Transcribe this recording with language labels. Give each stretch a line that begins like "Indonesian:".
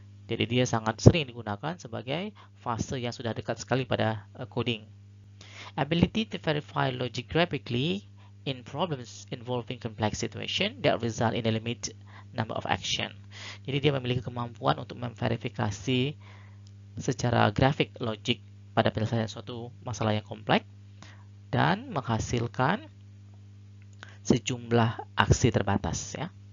Indonesian: Jadi dia sangat sering digunakan sebagai fase yang sudah dekat sekali pada coding.
English: Ability to verify logic graphically in problems involving complex situation that result in a limited number of action.
Indonesian: Jadi dia memiliki kemampuan untuk memverifikasi secara grafik logik pada penyelesaian suatu masalah yang kompleks dan menghasilkan sejumlah aksi terbatas ya.